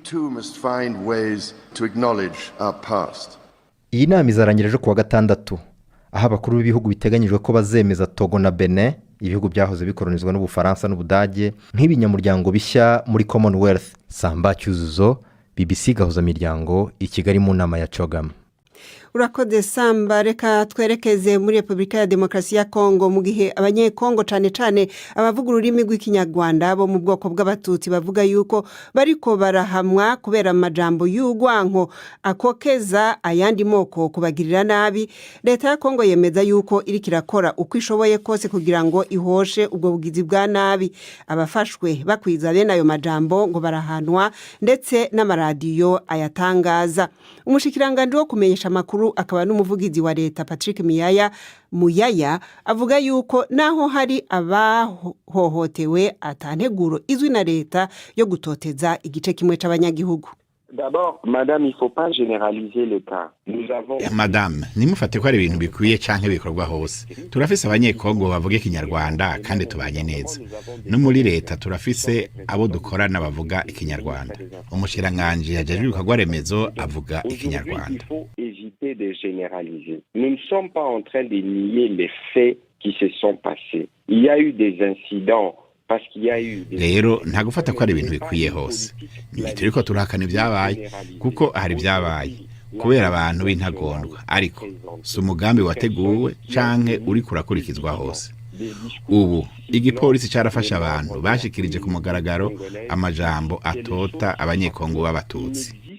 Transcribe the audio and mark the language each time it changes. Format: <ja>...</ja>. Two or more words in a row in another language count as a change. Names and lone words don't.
<rw>Iyi nama izarangira ejo kuwa gatandatu, aho abakuru b'ibihugu biteganyijwe ko bazemeza Togo na Benin, ibihugu byahoze bikolonizwa n'Ubufaransa n'Ubudage, nk'ibinyamuryango bishya muri Commonwealth. Samba Cyuzuzo, BBC Gahuza Miryango, i Kigali mu nama ya Chogam. Urakoze Samba. Reka twerekeze muri Repubulika ya Demokarasi ya Congo,</rw> <rn>mu gihe abanyekongo cane abavuga ururimi rw'ikinyarwanda bo mu bwoko bw'abatutsi bavuga yuko bariko barahamwa kubera amajambo y'urwango akokeza ayandi moko kubagirira nabi. Leta ya Congo yemeza yuko iriko irakora uko ishoboye kose kugira ngo ihoshe ubwo bugizi bwa nabi. Abafashwe bakwiza bene ayo majambo ngo barahanwa, ndetse n'amaradiyo ayatangaza. Umushikiranganje wo kumenyesha amakuru akaba n'umuvugizi wa leta Patrick Muyaya avuga yuko naho hari abahohotewe atanteguro izwi na leta yo gutoteza igice kimwe c'abanyagihugu.</rn> <fr>D'abord, madame, il faut pas généraliser le cas. Nous avons</fr> <rn>Madame, nimufate ko ari ibintu bikwiye canke bikorwa hose. Turafise abanyekongo bavuga ikinyarwanda kandi tubanye neza. No muri leta turafise abo dukorana bavuga ikinyarwanda. Umushiranganje yajejwe ibikorwa remezo avuga ikinyarwanda.</rn> <fr>Il faut éviter de généraliser. Nous ne sommes pas en train de nier les faits qui se sont passés. Il y a eu des incidents.</fr> <rn>Rero nta gufata ko ari ibintu bikwiye hose. Turiko turahakana ibyabaye kuko hari ibyabaye kubera abantu b'intagondwa, ariko si umugambi wateguwe canke uri kurakurikizwa hose. Ubu igipolisi carafasha abantu bashikirije ku mugaragaro amajambo atota abanyekongo b'abatutsi.</rn>